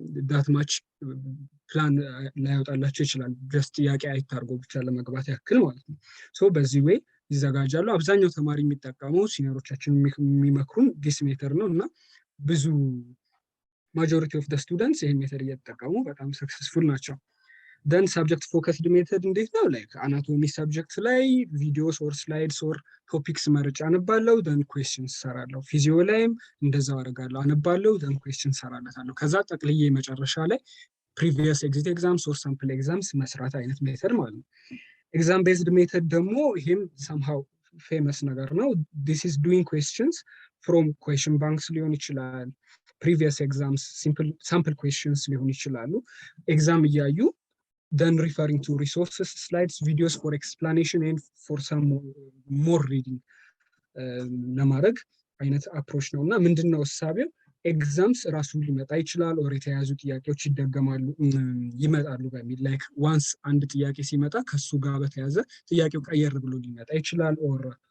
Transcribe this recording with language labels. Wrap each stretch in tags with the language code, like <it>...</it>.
<am>that much ፕላን ላይወጣላቸው ይችላል just ጥያቄ አይታርጎ ብቻ ለመግባት ያክል ማለት ነው so በዚህ way ይዘጋጃሉ አብዛኛው ተማሪ የሚጠቀመው ሲኒየሮቻችን የሚመክሩን ዲስ ሜተድ ነው እና ብዙ</am> <en>majority of the students</en> <am>ይሄን ሜተድ እየተጠቀሙ በጣም ሰክሰስፉል ናቸው።</am> <en>then subject focused method</en> <am>እንዴት ነው? like anatomy subject ላይ</am> <en>videos or slides or topics</en> <am>መርጬ አነባለሁ then questions ሰራለሁ። ፊዚዮ ላይም እንደዛው አደርጋለሁ፣ አነባለሁ then questions ሰራለታለሁ። ከዛ ጠቅልዬ መጨረሻ ላይ</am> <en>previous exit exams or sample exams</en> <am>መስራት አይነት ሜተድ ማለት ነው። exam based method ደግሞ ይሄም somehow famous ነገር ነው።</am> <en>this is doing questions from question banks</en> <am>ሊሆን ይችላል፣</am> <en>previous exams sample questions</en> <am>ሊሆን ይችላሉ። exam እያዩ</am> <en>then referring to resources, slides, videos for explanation and for some more reading</en> <am>ለማድረግ አይነት አፕሮች ነው። እና ምንድነው እሳቤው? ኤግዛምስ ራሱ ሊመጣ ይችላል ኦር የተያዙ ጥያቄዎች ይመጣሉ በሚል ላይክ ዋንስ አንድ ጥያቄ ሲመጣ ከሱ ጋር በተያዘ ጥያቄው ቀየር ብሎ ሊመጣ ይችላል ኦር</am>